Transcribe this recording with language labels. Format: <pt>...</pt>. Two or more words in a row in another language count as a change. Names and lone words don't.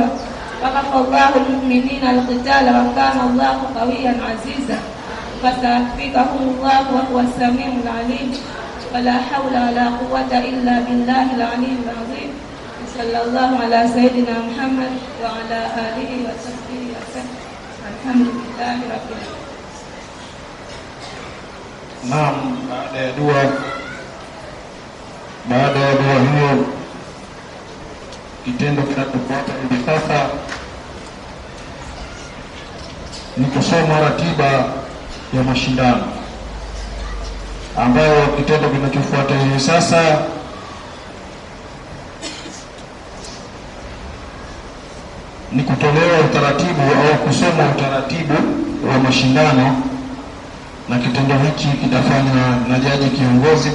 <ar>وكفى الله المؤمنين القتال وكان الله قويا عزيزا. فسيكفيكهم الله وهو السميع العليم. ولا حول ولا قوة إلا بالله العلي العظيم. صلى الله على سيدنا محمد وعلى آله وصحبه وسلم. الحمد لله رب العالمين.</ar> <sw>Naam, baada ya dua hiyo, kitendo kinachofuata hivi sasa ni kusoma ratiba ya mashindano, ambayo kitendo kinachofuata hivi sasa ni kutolewa utaratibu au kusoma utaratibu wa mashindano, na kitendo hiki kitafanywa na jaji kiongozi.</sw>